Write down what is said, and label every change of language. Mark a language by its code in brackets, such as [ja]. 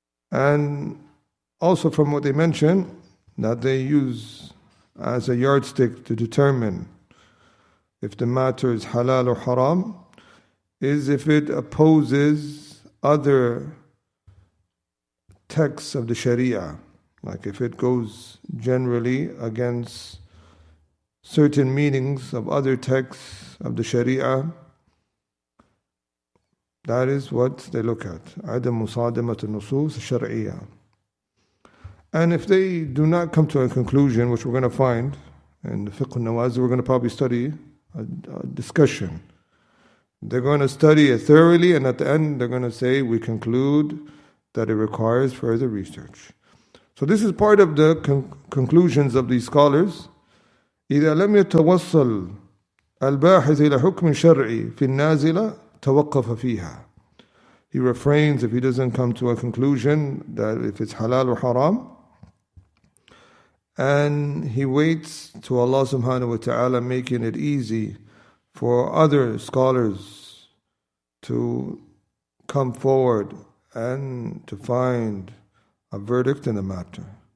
[en] And also from what they mention, that they use as a yardstick to determine if the matter is halal or haram, is if it opposes other texts of the Shariah. Like if it goes generally against certain meanings of other texts of the Shariah, that is what they look at. [ar] عدم مصادمة النصوص الشرعية. [en] And if they do not come to a conclusion, which we're going to find in the fiqh al-nawazil, we're going to probably study a discussion. They're going to study it thoroughly, and at the end they're going to say, we conclude that it requires further research. So this is part of the conclusions of these scholars. [ar] إذا لم يتوصل الباحث إلى حكم شرعي في النازلة توقف فيها. [en] He refrains if he doesn't come to a conclusion that if it's halal or haram, and he waits to Allah subhanahu wa ta'ala making it easy for other scholars to come forward and to find a verdict in the matter.